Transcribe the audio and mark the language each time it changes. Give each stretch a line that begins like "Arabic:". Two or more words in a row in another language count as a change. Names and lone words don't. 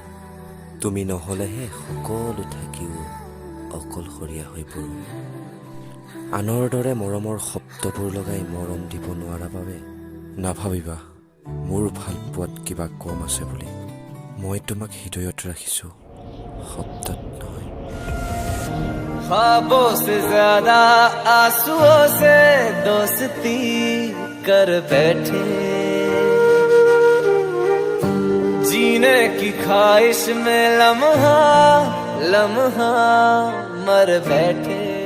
Assamese: তুমি নহ'লেহে সকলো থাকিও অকলশৰীয়া হৈ পৰোঁ। আনৰ দৰে মৰমৰ শব্দবোৰ লগাই মৰম দিব নোৱাৰা বাবে নাভাবিবা মোৰ ভালপোৱাত কিবা কম আছে বুলি। মই তোমাক হৃদয়ত ৰাখিছোঁ, শব্দত নহয়।
Hindi: ख्वाबों से ज्यादा आंसुओं से दोस्ती कर बैठे, जीने की ख्वाहिश में लम्हा लम्हा मर बैठे।